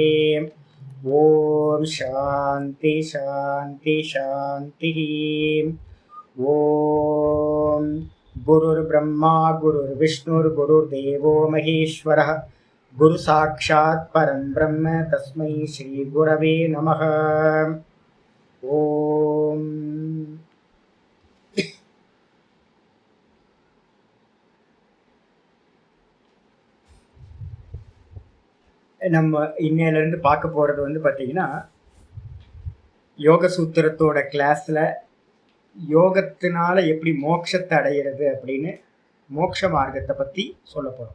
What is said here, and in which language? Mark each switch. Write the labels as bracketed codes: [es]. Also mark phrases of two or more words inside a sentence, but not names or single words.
[sa] ओम शांति शांति शांति। ओम गुरुर्ब्रह्मा गुरुर्विष्णुर्गुरुर्देवो महेश्वरः गुरु साक्षात् परं ब्रह्म तस्मै श्री गुरवे नमः। [ta] ओम நம்ம இன்னையிலேருந்து பார்க்க போகிறது பார்த்தீங்கன்னா யோக சூத்திரத்தோட கிளாஸில் யோகத்தினால எப்படி மோட்சத்தை அடையிறது அப்படின்னு மோட்ச மார்க்கத்தை பற்றி சொல்ல போகிறோம்.